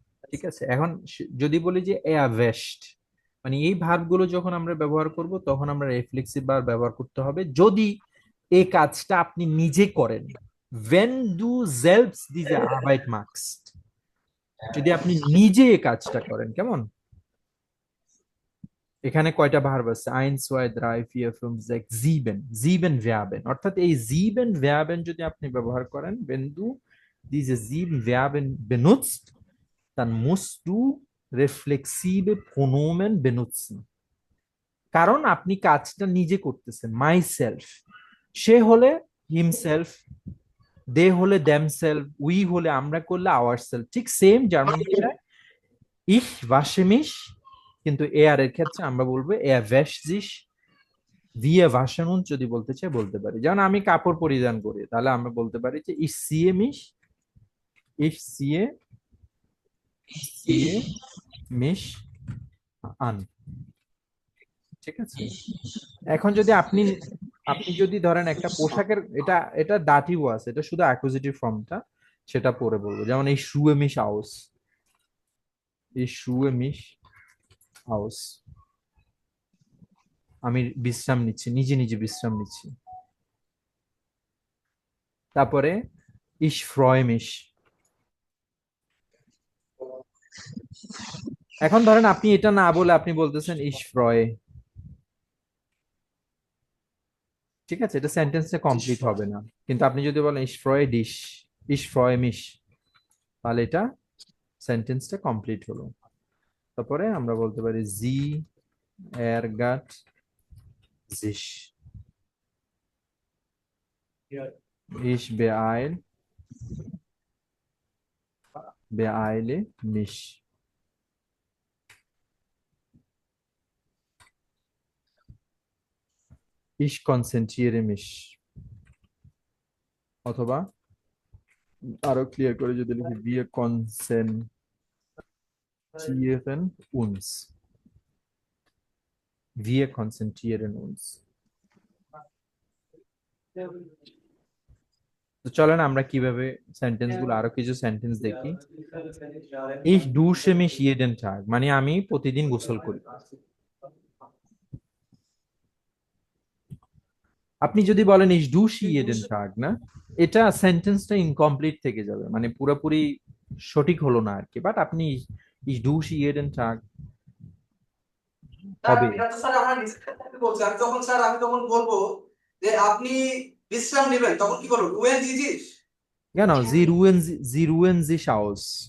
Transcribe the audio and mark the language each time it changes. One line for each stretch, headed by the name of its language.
Bangla: ঠিক আছে, এখন যদি বলি যে এয়ার ভেস্ট, মানে এই ভার্ব গুলো যখন আমরা ব্যবহার করব তখন আমরা রিফ্লেক্সিভ ভার্ব ব্যবহার করতে হবে যদি এই কাজটা আপনি নিজে করেন।
German: when du selbst diese Arbeit machst,
Bangla: যদি আপনি নিজে এই কাজটা করেন, কেমন? এখানে কয়টা ভার্ব আছে?
German: 1 2 3 4 5 6 7, 7 Verben, অর্থাৎ এই 7 Verben
Bangla: যদি আপনি ব্যবহার করেন,
German: wenn du diese 7 Verben benutzt, dann musst du reflexive Pronomen benutzen,
Bangla: কারণ আপনি কাজটা নিজে করতেছেন। মাই সেলফ, সে হলে হিমসেলফ, দে হলে দ্যাম সেলফ, উই হলে আমরা করলে আওয়ার সেলফ। ঠিক সেম জার্মান ভাষায়
German: ইস ওয়াশে মিশ,
Bangla: কিন্তু এয়ার এর ক্ষেত্রে আমরা বলবো
German: এয়ার ভ্যাশ জিস, wir waschen uns
Bangla: যদি বলতে চাই বলতে পারি। যেমন আমি কাপড় পরিধান করি, তাহলে আমরা বলতে পারি যে
German: ich ziehe mich, ich ziehe mich an।
Bangla: ঠিক আছে। এখন যদি আপনি আপনি যদি ধরেন একটা পোশাকের, এটা এটা দাটিভ আছে, এটা শুধু অ্যাকুজিটিভ ফর্মটা, সেটা পরে বলবো। যেমন এই
German: শুয়ে মিশ আউস,
Bangla: এই শুয়ে মিশ আউস, আমি বিশ্রাম নিচ্ছি, নিজে নিজে বিশ্রাম নিচ্ছি।
German: তারপরে ich freue mich।
Bangla: এখন ধরেন আপনি এটা না বলে আপনি বলতেছেন
German: ich freue,
Bangla: ঠিক আছে, এটা সেন্টেন্সটা কমপ্লিট হবে না। কিন্তু আপনি যদি বলেন
German: ich freue dich, ich freue mich,
Bangla: তাহলে এটা সেন্টেন্সটা কমপ্লিট হলো। তারপরে আমরা বলতে পারি
German: sie ärgert sich, ich beeile mich। Ich konzentriere mich।
Bangla: অথবা আরো ক্লিয়ার করে যদি লিখি
German: wir konzentrieren uns, wir konzentrieren uns।
Bangla: তো চলেন আমরা কিভাবে সেন্টেন্স গুলো, আরো কিছু সেন্টেন্স দেখি।
German: ich dusche mich jeden Tag,
Bangla: মানে আমি প্রতিদিন গোসল করি। আপনি যদি বলেন
German: ich dusche jeden Tag,
Bangla: না, এটা সেন্টেন্সটা ইনকমপ্লিট থেকে যাবে, মানে পুরোপুরি সঠিক হলো না আর কি।
German: বাট আপনি ich dusche jeden Tag
Bangla: sir হবে। এটা তো স্যার আমরা নিজে বলছি, আর যখন স্যার আমি তখন বলবো যে আপনি বিশ্রাম নেবেন, তখন কি বলবো?
German: রুয়েন জিজিস, Genau, sie ruhen sich aus।